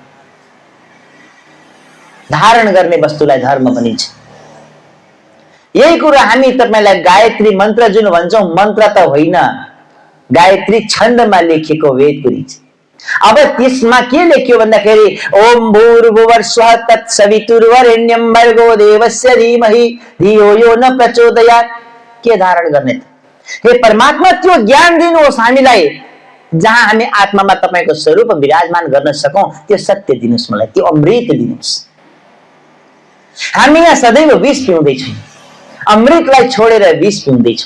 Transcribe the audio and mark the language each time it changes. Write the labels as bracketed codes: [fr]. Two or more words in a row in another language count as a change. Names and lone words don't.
[ne] धारण गर्ने वस्तुलाई धर्म भनिन्छ। यही कुरा हामी तपाईलाई गायत्री मन्त्र जुन भन्छौं, मन्त्र त होइन, गायत्री छन्दमा लेखिएको वेदको रीति। अब त्यसमा के लेख्यो भन्दाखेरि [sa] ओम भूर्भुवस्वः तत्सवितुर्वरेण्यं भर्गो देवस्य धीमहि धियो यो न प्रचोदयात्। [ne] के धारण गर्ने त? हे परमात्मा, त्यो ज्ञान दिनुहोस् हामीलाई जहाँ हामी आत्मामा तपाईको स्वरूप विराजमान गर्न सकौं। त्यो सत्य दिनुहोस् मलाई, त्यो अमृत दिनुहोस्। हामी यहाँ सदैव विष पिउँदैछौँ, अमृतलाई छोडेर विष पिउँदैछौँ।